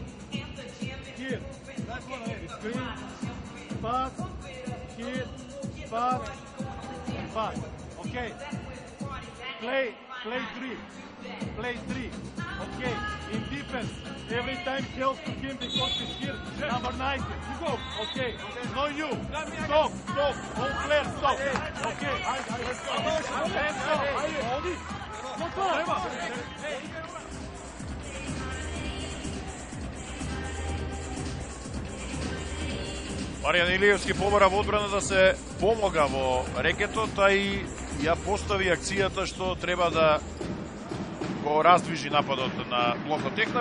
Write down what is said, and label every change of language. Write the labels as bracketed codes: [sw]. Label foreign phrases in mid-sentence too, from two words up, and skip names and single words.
[en] Here, that one is screen, pass, here, pass, and pass. Okay. Play 3. Play 3. Okay. In defense, every time help to him because he's here. Number 90. You go. Okay. No you. Stop. All players stop. Okay. [mk] Маријан Илиевски побара во одбрана да се помога во рекетот, а и ја постави акцијата што треба да го раздвижи нападот на Блокот Техна.